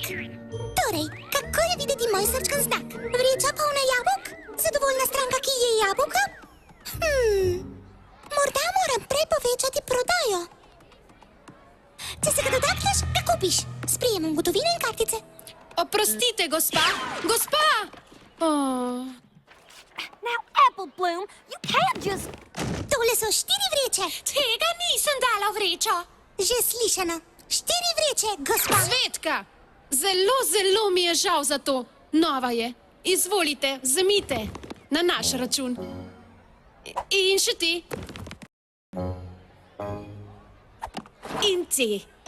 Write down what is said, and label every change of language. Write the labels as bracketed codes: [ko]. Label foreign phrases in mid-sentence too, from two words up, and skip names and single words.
[sl] Torej, kako je videti moj srčkan znak? Vreča polna jabolk? Zadovoljna stranka, ki je jabolka? Morda moram prej povečati prodajo. Če se ga dotakneš, ga kupiš. S prijemom gotovine in kartice. Oprostite, gospa! Gospa! Oh. [en] Now, Apple Bloom, you can't just... [sl] Tole so 4 vreče. Tega nisem dala v vrečo! Že slišano. 4 vreče, gospa. Svetka! Zelo mi je žal za to. Nova je. Izvolite, vzemite. Na naš račun. In še ti. In ti.